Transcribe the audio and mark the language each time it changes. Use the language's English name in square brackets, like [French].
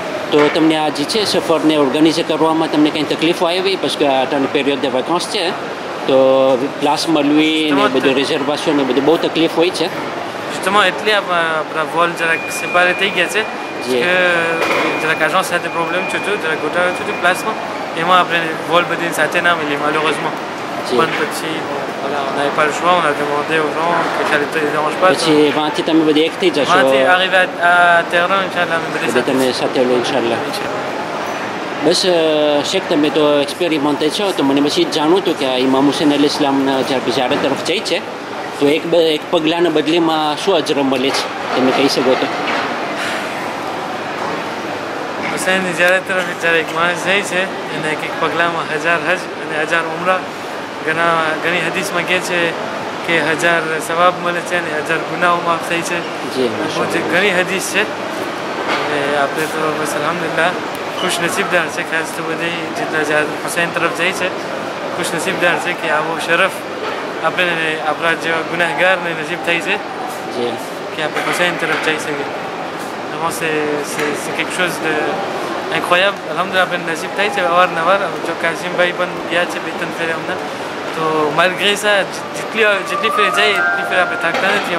[Gujarati] તો તમને આ જે છે સફરને ઓર્ગેનાઇઝ કરવામાં તમને કંઈ તકલીફો આવી પછી કે આટાની પીરિયડ [French] de vacances [Gujarati] છે તો ક્લાસ મળવી ને બધું રિઝર્વેશન ને બધું બહુ તકલીફ હોય છે. [French] justement [Gujarati] એટલે આપણા વોલ જરાક સેપારે થઈ ગયા છે કે જરાક એજન્સ સાથે પ્રોબ્લેમ છે જરાક ગોટાળો છે પ્લાસમાં એમાં આપણે વોલ બધી સાથે ના મળી [French] malheureusement. [Gujarati] પણ પછી [French] on n'avait pas le choix, on a demandé aux gens que ça les dérange pas. [Gujarati] પછી વાંથી તમે બધી એક થઈ જશો. [French] વાંથી arrivé à terrain inchallah [Gujarati] બધે તમે સાથે લો ઇન્શાલ્લાહ. બસ શેખ તમે તો એક્સપેરિમેન્ટ છો તો મને બસ એ જ જાણવું હતું કે ઇમામ હુસૈન અલૈહિસ્સલામના ઝિયારત તરફ જાય છે તો એક પગલાંના બદલીમાં શું અજર મળે છે તમે કહી શકો તો? હુસૈનની ઝિયારત તરફ જ્યારે એક માણસ જાય છે એને એક પગલામાં 1000 હજ અને 1000 ઉમરા ઘણી હદીસમાં કહે છે કે 1000 સવાબ મળે છે અને 1000 ગુનાઓ માફ થઈ છે. ઘણી હદીસ છે અને આપણે તો બસ અલહમદુલિલ્લાહ ખુશ નસીબદાર છે ખાસ તો બધી જેટલા હુસૈન તરફ જાય છે ખુશ નસીબદાર છે કે આવો શરફ આપણા જેવા ગુનેહગારને નસીબ થઈ છે જી કે આપણે હુસૈન તરફ જઈ શકીએ. [French] Vraiment, c'est quelque chose d'incroyable. [Gujarati] Alhamdulillah, આપણે નસીબ થાય છે અવારનવાર. જો કાસિમભાઈ પણ ગયા છે 2-3 ફેરે હમણાં, તો [French] malgré ça, [Gujarati] જેટલી ફેરે જાય એટલી ફેરે આપણે થાકતા નથી.